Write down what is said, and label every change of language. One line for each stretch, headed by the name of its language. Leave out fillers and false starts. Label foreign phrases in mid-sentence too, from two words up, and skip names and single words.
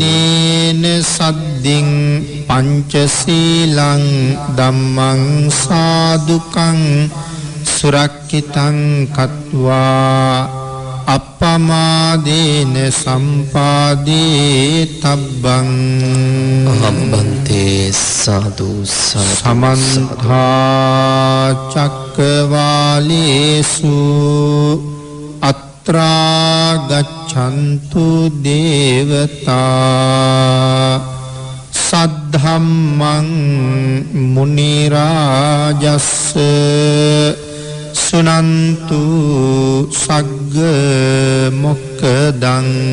Pali: තිසරණේන සද්දින් පංචශීලං ධම්මං සාදුකං සුරක්ඛිතං කତ୍වා අප්පමාදේන සම්පාදේ තබ්බං. අහම්බන්තේ සාදු සමන්තා චක්කවාලේසු අත්‍රා ගච්ඡන්තු දේවතා සද්ධම්මං මුනි රාජස්ස සුනන්තු සග්ග මොක්ඛදං.